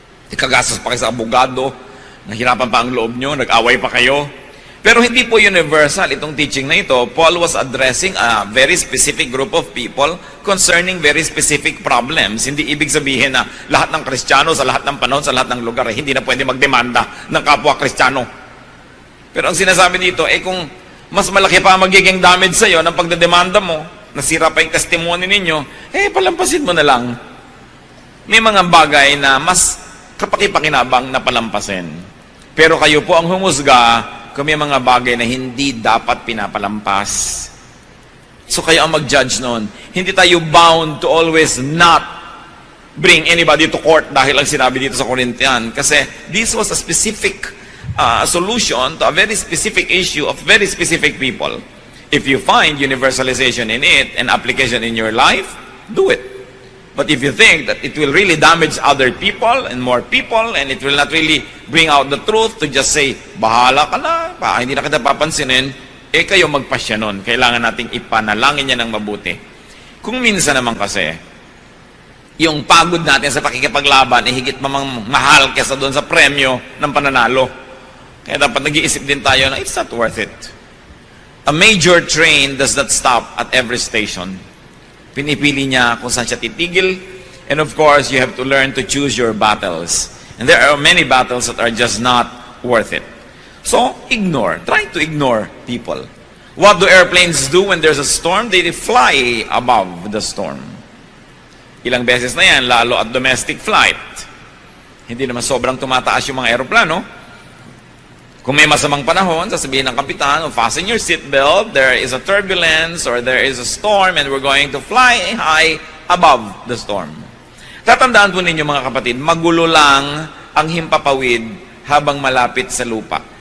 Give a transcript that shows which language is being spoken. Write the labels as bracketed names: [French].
[Filipino] Ikagastos pa kayo sa abogado, nahirapan pa ang loob nyo, nag-away pa kayo. Pero hindi po universal itong teaching na ito. [English] Paul was addressing a very specific group of people concerning very specific problems. [Filipino] Hindi ibig sabihin na lahat ng Kristiyano sa lahat ng panahon, sa lahat ng lugar, hindi na pwede magdemanda ng kapwa Kristiyano. Pero ang sinasabi dito, kung mas malaki pa magiging damage sa'yo ng pagdedemanda mo, nasira pa yung testimony ninyo, palampasin mo na lang. May mga bagay na mas kapaki-pakinabang na palampasin. Pero kayo po ang humusga kung may mga bagay na hindi dapat pinapalampas. So kayo ang mag-judge noon. Hindi tayo [English] bound to always not bring anybody to court [Filipino] dahil ang sinabi dito sa Corinthian. [English] Kasi this was a specific solution to a very specific issue of very specific people. If you find universalization in it and application in your life, do it. But if you think that it will really damage other people and more people and it will not really bring out the truth to just say, [Filipino] bahala ka na, hindi na kita papansinin, kayo magpasya nun. Kailangan nating ipanalangin niya ng mabuti. Kung minsan naman kasi, yung pagod natin sa pakikipaglaban higit mamang mahal kesa doon sa premyo ng pananalo. Kaya dapat nag-iisip din tayo na [English] it's not worth it. A major train does not stop at every station. [Filipino] Pinipili niya kung saan siya titigil. [English] And of course, you have to learn to choose your battles. And there are many battles that are just not worth it. So, ignore. Try to ignore people. What do airplanes do when there's a storm? They fly above the storm. [Filipino] Ilang beses na yan, lalo at domestic flight. Hindi naman sobrang tumataas yung mga aeroplano. Kung may masamang panahon, sasabihin ng kapitan, [English] fasten your seatbelt, there is a turbulence or there is a storm and we're going to fly high above the storm. [Filipino] Tatandaan po ninyo mga kapatid, magulo lang ang himpapawid habang malapit sa lupa.